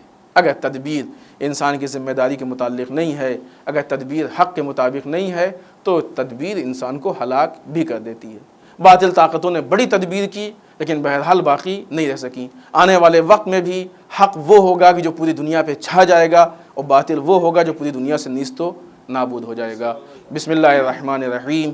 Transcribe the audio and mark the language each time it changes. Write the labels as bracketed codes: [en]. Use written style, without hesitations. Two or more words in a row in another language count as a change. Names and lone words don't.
[ur] اگر تدبیر انسان کی ذمہ داری کے متعلق نہیں ہے، اگر تدبیر حق کے مطابق نہیں ہے، تو تدبیر انسان کو ہلاک بھی کر دیتی ہے۔ باطل طاقتوں نے بڑی تدبیر کی لیکن بہرحال باقی نہیں رہ سکیں۔ آنے والے وقت میں بھی حق وہ ہوگا کہ جو پوری دنیا پہ چھا جائے گا، اور باطل وہ ہوگا جو پوری دنیا سے نیست و نابود ہو جائے گا۔ [ar] بسم اللہ الرحمن الرحیم۔